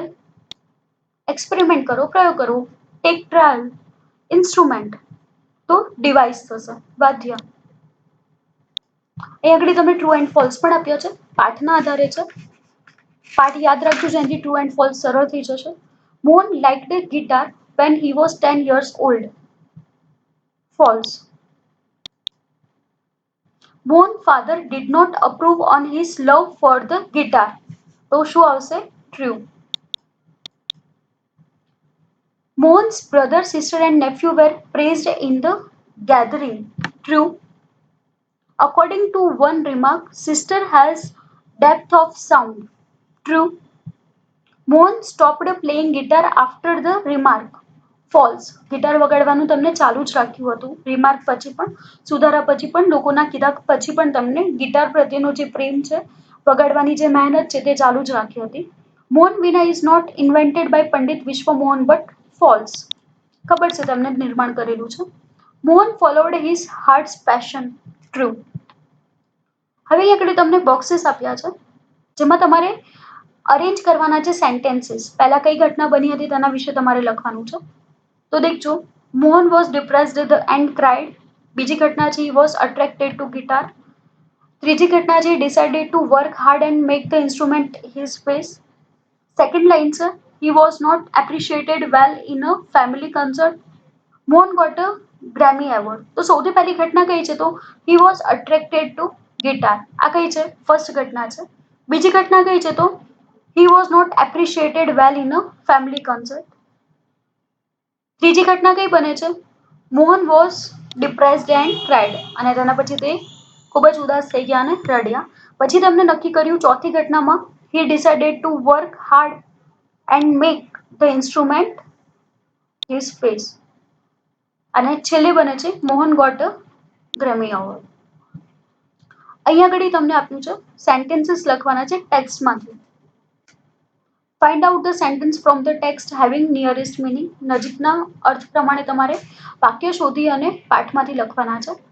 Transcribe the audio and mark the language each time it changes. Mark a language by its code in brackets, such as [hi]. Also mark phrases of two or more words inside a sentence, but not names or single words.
[gu] એક્સપેરિમેન્ટ કરો, પ્રયોગ કરો. [en] take trial. [gu] ઇન્સ્ટ્રુમેન્ટ તો ડિવાઇસ થશે, વાદ્ય. અહીં આગળ તમને [en] true and false [gu] પણ આપ્યો છે, પાઠના આધારે છે. પાઠ યાદ રાખજો, જેનાથી [en] true and false [gu] સરળ થઈ જશે. [en] Mohan liked the guitar when he was 10 years old. False. Mohan's father did not approve on his love for the guitar. [gu] તો શું આવશે? [en] True. Mohan's brother, sister and nephew were praised in the gathering. True. According to one remark, sister has depth of sound. True. Mohan stopped playing guitar after the remark. ફોલ્સ. [gu] ગિટાર વગાડવાનું તમને ચાલુ જ રાખ્યું હતું, રિમાર્ક પછી પણ, સુધારા પછી પણ, લોકોના કીધા પછી પણ તમને ગિટાર પ્રત્યેનો જે પ્રેમ છે, વગાડવાની જે મહેનત છે, તે ચાલુ જ રાખી હતી. [en] Mohan veena is not invented by Pandit Vishwa Mohan Bhatt. [gu] ફોલ્સ. ખબર છે તમને નિર્માણ કરેલું છે. [en] Mohan followed his heart's passion. True. [gu] હવે આગળ તમને બોક્સીસ આપ્યા છે, જેમાં તમારે અરેન્જ કરવાના છે સેન્ટેન્સીસ. પહેલા કઈ ઘટના બની હતી તેના વિશે તમારે લખવાનું છે. તો દેખજો, [en] Mohan was depressed and cried. [gu] બીજી ઘટના છે, [en] he was attracted to guitar. [gu] ત્રીજી ઘટના છે, [en] decided to work hard and make the instrument his face. second line [gu] છે, [en] he was not appreciated well in a family concert. મોહન got a Grammy award. [gu] તો સૌથી પહેલી ઘટના કઈ છે? [en] તો he was attracted to guitar. [gu] આ કઈ છે? ફર્સ્ટ ઘટના છે. બીજી ઘટના કઈ છે? [en] તો he was not appreciated well in a family concert. [gu] ત્રીજી ઘટના કઈ બને છે? [en] Mohan was depressed and cried. [gu] અને તેના પછી તે ખૂબ જ ઉદાસ થઈ ગયા અને રડ્યા. પછી તેમને નક્કી કર્યું ચોથી ઘટનામાં [en] he decided to work hard and make the instrument his face. [gu] અને છેલ્લે બને છે [en] Mohan got a Grammy award. [gu] અહીંયા આગળ તમને આપ્યું છે સેન્ટેન્સીસ લખવાના છે ટેક્સ્ટમાંથી. [en] Find out the sentence from the text having nearest meaning. [gu] નજીકના અર્થ પ્રમાણે તમારે વાક્ય શોધી અને પાઠમાંથી લખવાના છે.